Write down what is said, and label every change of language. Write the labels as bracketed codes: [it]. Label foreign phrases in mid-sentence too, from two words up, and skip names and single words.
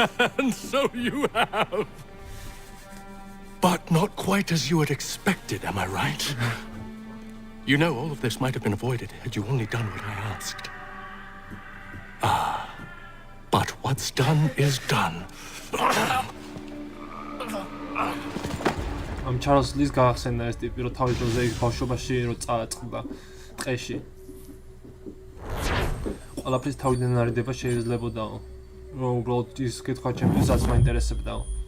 [en] And so you have. But not quite as you had expected, am I right? You know, all of this might have been avoided had you only done what I asked. But what's done is done. [ka] ამ ჩარლზის გაახსენდა ეს ტიპი, რომ თავის დროზე ის ბავშვობაში რო წააწყდა ტყეში. ყველაფრის თავიდან არიდება შეიძლებოდაო. რომ უბრალოდ ის კითხვა ჩემთვისაც მაინტერესებდაო.